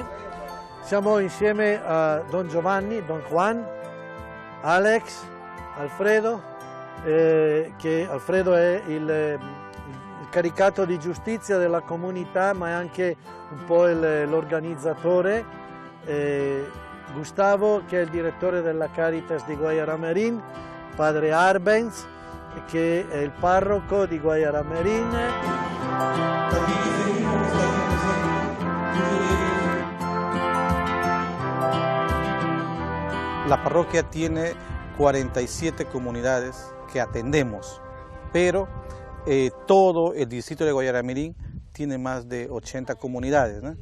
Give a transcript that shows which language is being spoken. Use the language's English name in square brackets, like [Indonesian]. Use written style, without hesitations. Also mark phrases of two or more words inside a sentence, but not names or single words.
[Italian] Siamo insieme a Don Giovanni, Don Juan, Alex, Alfredo, che Alfredo è il caricato di giustizia della comunità, ma è anche un po' l'organizzatore, Gustavo, che è il direttore della Caritas di Guayaramerín, padre Arbenz, che è il parroco di Guayaramerín. [Spanish] La parroquia tiene 47 comunidades que atendemos, pero todo el distrito de Guayaramerín tiene más de 80 comunidades, ¿no?